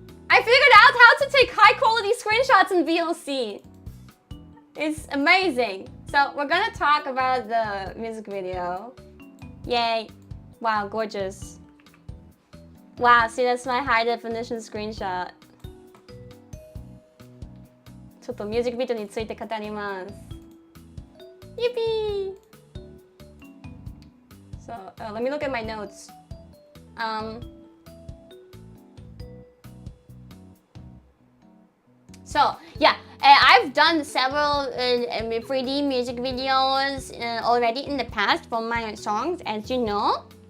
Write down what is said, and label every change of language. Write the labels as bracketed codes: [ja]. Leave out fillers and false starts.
[en] I figured out how to take high quality screenshots in VLC. It's amazing. So we're gonna talk about the music video. Yay. Wow, gorgeous. Wow, see, that's my high definition screenshot. [ja] ちょっとミュージックビデオについて語ります。 [en] Yippee! So, let me look at my notes. So, yeah, I've done several 3D music videos already in the past for my songs, as you know.